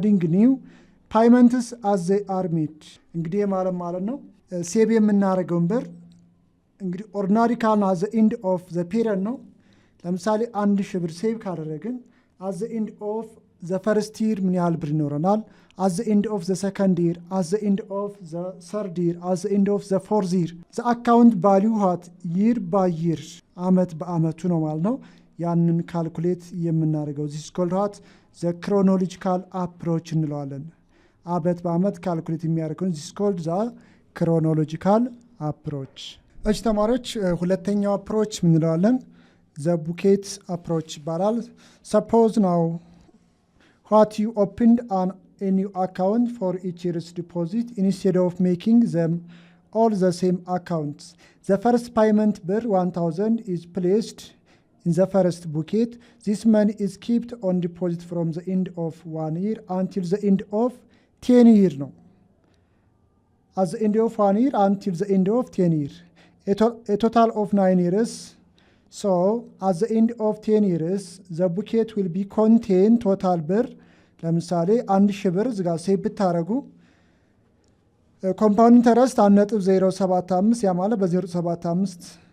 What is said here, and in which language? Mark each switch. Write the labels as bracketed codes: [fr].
[en] new payments as they are made። [am] እንግዲህ ማለት ነው ሴቭ የምናደርገውን ብር እንግዲህ ኦርዲናሪ ካልን [en] at the end of the period [am] ነው። ለምሳሌ 1000 ብር ሴቭ ካደረግን [en] at the end of the first year [am] ምን ያህል ብር ይኖረናል? [en] at the end of the second year, at the end of the third year, at the end of the fourth year the account value what year by year [am] አመት በአመቱ ነው ማለት ነው። ያንን ካልኩሌት የምናደርገው [en] this is called what the chronological approach [am] እንለዋለን። አመት በአመት ካልኩሌት የሚያደርገው [en] this is called the chronological approach። [am] እሺ ተማሪዎች ሁለተኛው አፕሮች ምን እንለዋለን? [en] the bucket approach ይባላል። suppose now what you opened a new account for each year's deposit instead of making them all the same accounts. The first payment bir 1,000 is placed in the first bucket. This money is kept on deposit from the end of 1 year until the end of 10 years [am] ነው። [en] at the end of 1 year until the end of 10 years. A total of 9 years. So at the end of 10 years, the bucket will be contain total [am] ብር ለምሳሌ 1000 ብር እዚህ ጋር ሴቭ ብታረጉ ኮምፓውንድ ኢንተረስት 1.075 ያ ማለት በ0.75